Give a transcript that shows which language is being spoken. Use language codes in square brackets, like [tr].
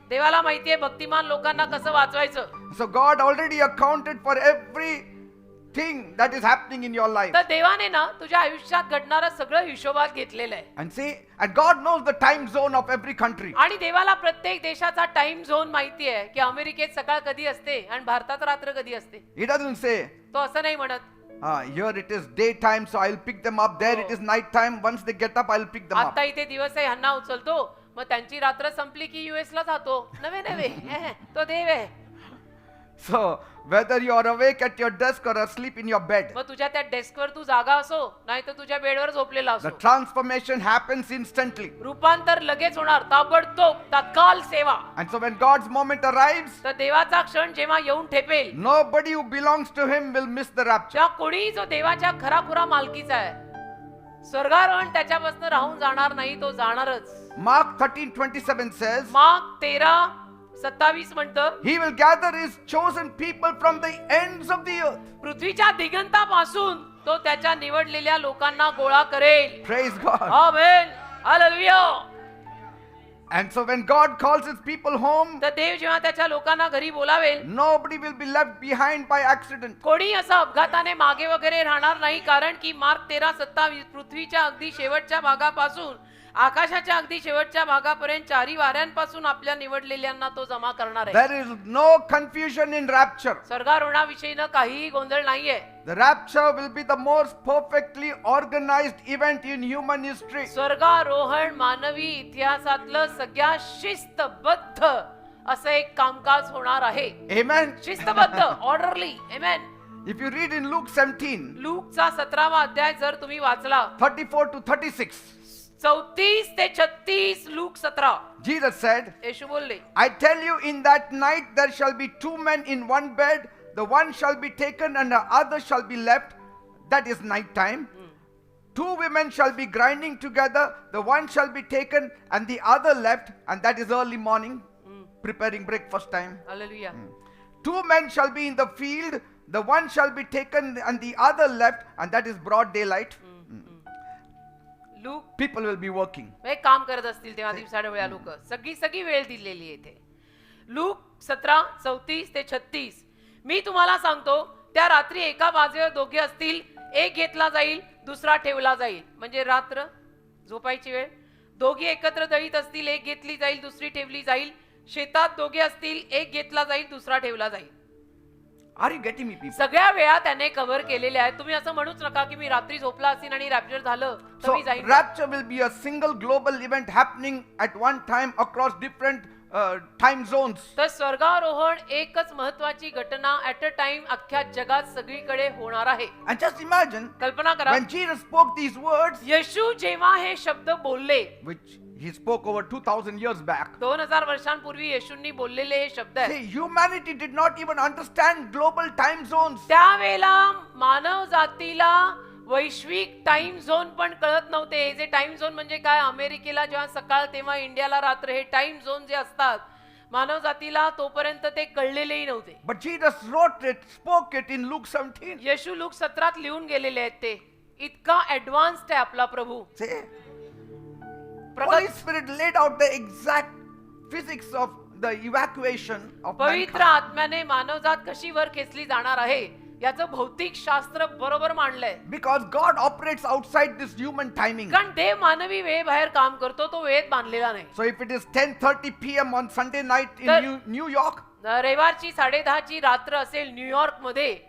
[mr] देवाला माहितीये भक्तिमान लोकांना कसं वाचवायचं. [en] So God already accounted for everything that is happening in your life. [mr] तर देवाने ना तुझ्या आयुष्यात घडणारं सगळं हिशोबात घेतलेलं आहे. [en] And see, and God knows the time zone of every country. [mr] आणि देवाला प्रत्येक देशाचा टाइम झोन माहिती आहे की अमेरिकेत सकाळ कधी असते आणि भारतात रात्र कधी असते. [en] He doesn't say [mr] तो असं नाही म्हणत. [en] Here it is daytime, so I'll pick them up. There it is night time. Once they get up, I'll pick them up. [mr] आता इथे दिवस आहे, ह्यांना उचलतो, मग त्यांची रात्र संपली की US ला जातो. नवे नवे तो देव आहे. [en] So whether you are awake at your desk or asleep in your bed, [mr] मग तुझ्या त्या डेस्कवर तू जागा असो नाही तर तुझ्या बेडवर झोपलेला [en] the [mr] असो, [en] transformation happens instantly. [mr] रूपांतर लगेच होणार, ताबडतोब, तत्काल सेवा. [en] And so when God's moment arrives, [mr] तर देवाचा क्षण जेव्हा येऊन ठेपेल, [en] nobody who belongs to Him will miss the rapture. [mr] त्या कोणी जो देवाच्या खराखुरा मालकीचा आहे, स्वर्गारोहण त्याच्यापासून राहून जाणार नाही, तो जाणारच. [en] Mark 13:27 says, [mr] मार्क 13:27 म्हणतं, [en] He will gather His chosen people from the ends of the earth. [mr] पृथ्वीच्या दिगंतापासून तो त्याच्या निवडलेल्या लोकांना गोळा करेल. [en] Praise God. [mr] Amen, hallelujah. [en] And so when God calls His people home, [mr] तर देव जेव्हा त्याच्या लोकांना घरी बोलावेल, [en] nobody will be left behind by accident. [mr] कोणी असं अपघाताने मागे वगैरे राहणार नाही, कारण की मार्क 13:27 पृथ्वीच्या अगदी शेवटच्या भागापासून आकाशाच्या अगदी शेवटच्या भागापर्यंत चारी वाऱ्यांपासून आपल्या निवडलेल्यांना तो जमा करणार आहे. [en] There is no confusion in rapture. [mr] स्वर्गारोहणाविषयीनं काहीही गोंधळ नाहीये. [en] The rapture will be the most perfectly organized event in human history. [mr] स्वर्गारोहण मानवी इतिहासातलं सगळ्यात शिस्तबद्ध असं एक कामकाज होणार आहे. [en] Amen. [mr] शिस्तबद्ध, orderly. Amen. [en] If you read in Luke 17, [mr] लूकचा 17वा अध्याय जर तुम्ही वाचला, [en] 34 to 36, [mr] 34 ते 36, लूक 17, [en] Jesus said, [mr] येशू बोलले, [en] I tell you, in that night there shall be two men in one bed, the one shall be taken and the other shall be left. That is night time. Two women shall be grinding together, the one shall be taken and the other left, and that is early morning, preparing breakfast time. [mr] Hallelujah. [en] Two men shall be in the field, the one shall be taken and the other left, and that is broad daylight. [mr] Look [en] People will be working. [mr] हे काम करत असतील तेव्हा दिवसाढ वेळा लोक, सगळी वेळ दिलेली आहे इथे. लूक 17:34 ते 36, मी तुम्हाला सांगतो, त्या रात्री एका बाजूवर दोघे असतील, एक घेतला जाईल दुसरा ठेवला जाईल. म्हणजे रात्र झोपायची वेळ. दोघे एकत्र दळीत असतील, एक घेतली जाईल दुसरी ठेवली जाईल. शेतात दोघे असतील, एक घेतला जाईल दुसरा ठेवला जाईल. [en] Are you getting me, people? [mr] सगळ्या वेळा त्याने कव्हर केलेल्या आहेत. तुम्ही असं म्हणूच नका की मी रात्री झोपला असेल आणि रॅप्चर झालं तर [en] So [mr] मी जाईन. [en] rapture will be a single global event happening at one time across different time zones. [mr] तर स्वर्गारोहण एकच महत्वाची घटना [en] at a time [mr] अख्ख्या जगात सगळीकडे होणार आहे. [en] And just imagine, [mr] कल्पना करा, [en] when Jesus spoke these words, [mr] येशू जेव्हा हे शब्द बोलले, [en] which He spoke over 2000 years back, [mr] 2000 वर्षांपूर्वी येशूंनी बोललेले हे शब्द आहेत. [en] see, humanity did not even understand global time zones. [mr] त्यावेळेला मानव जातीला वैश्विक टाइम झोन पण कळत नव्हते. हे जे टाइम झोन म्हणजे काय, अमेरिकेला जेव्हा सकाळ तेव्हा इंडियाला रात्र, हे टाइम झोन जे असतात मानव जातीला तोपर्यंत ते कळलेलेही नव्हते. [en] But Jesus wrote it, spoke it in Luke 17. [mr] Yeshu look 17 लिहून गेलेले आहेत. ते इतका ऍडव्हान्स्ड आहे आपला प्रभू. [en] See, [mr] प्रगत [en] Holy Spirit laid out the exact physics of the evacuation of [mr] पवित्र [en] mankind. [mr] आत्म्याने मानवजात कशी वर खेचली जाणार आहे याचं भौतिक शास्त्र बरोबर मांडलंय. [en] Because God operates outside this human timing. [mr] कारण देव मानवी वेळेबाहेर काम करतो, तो वेळेत बांधलेला नाही. [en] So if it is 10:30 p.m. on Sunday night in [mr] तर- [en] New York, [mr] रविवारची 10:30ची रात्र असेल न्यूयॉर्क मध्ये,